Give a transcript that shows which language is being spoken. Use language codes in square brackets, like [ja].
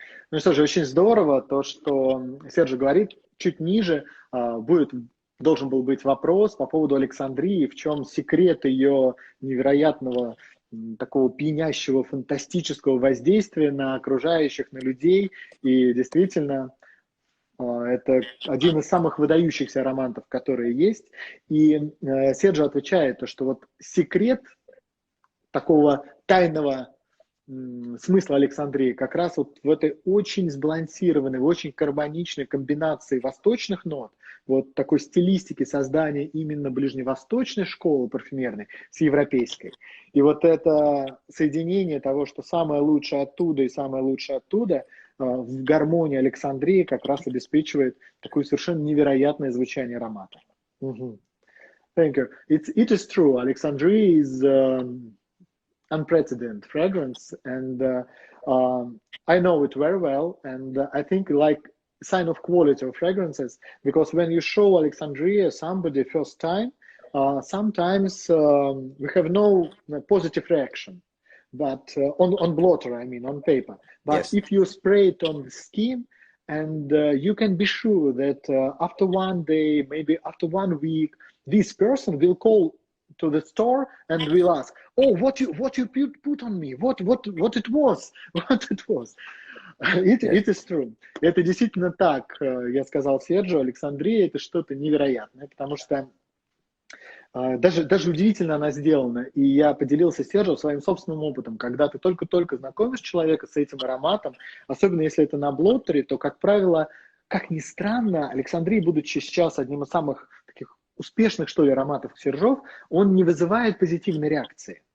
[ru] Ну что же, очень здорово то, что Серджо говорит. Чуть ниже должен был быть вопрос по поводу Александрии, в чем секрет ее невероятного, такого пьянящего, фантастического воздействия на окружающих, на людей. И действительно, это один из самых выдающихся ароматов, которые есть. И Серджо отвечает, что вот секрет такого тайного смысла Александрии как раз вот в этой очень сбалансированной, очень гармоничной комбинации восточных нот, вот такой стилистики создания именно ближневосточной школы парфюмерной с европейской. И вот это соединение того, что самое лучшее оттуда и самое лучшее оттуда, в гармонии Александрии как раз обеспечивает такое совершенно невероятное звучание аромата. [en] Thank you. It is true. Alexandria is unprecedented fragrance, and I know it very well, and I think like sign of quality of fragrances, because when you show Alexandria somebody first time, sometimes we have no positive reaction, but on blotter, I mean on paper, but yes. If you spray it on the skin, and you can be sure that after one day, maybe after 1 week, this person will call to the store and will ask, oh, what you put on me, what it was, what it was. It is true. [ru] Это действительно так, я сказал Серджо, Александрия это что-то невероятное, потому что даже удивительно она сделана. И я поделился с Серджо своим собственным опытом, когда ты только-только знакомишь человека с этим ароматом, особенно если это на блоттере, то, как правило, как ни странно, Александрия, будучи сейчас одним из самых таких успешных, что ли, ароматов Xerjoff, он не вызывает позитивной реакции.